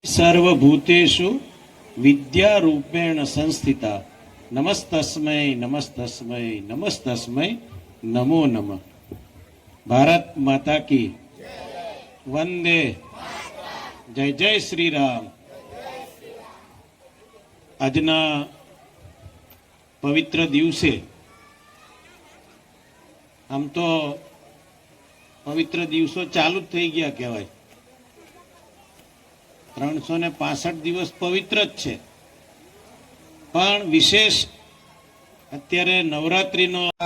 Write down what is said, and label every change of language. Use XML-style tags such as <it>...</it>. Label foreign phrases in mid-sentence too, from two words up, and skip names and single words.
<sa>सर्वभूतेषु विद्यारूपेण संस्थिता नमस्तस्मै नमस्तस्मै नमस्तस्मै नमो नमः।</sa> <hi>भारत माता की वंदे। जय जय श्री राम।</hi> <gu>આજના પવિત્ર દિવસે આમ તો પવિત્ર દિવસો ચાલુ જ થઈ ગયા કહેવાય। 365 દિવસ પવિત્ર જ છે, પણ વિશેષ અત્યારે નવરાત્રીનો</gu>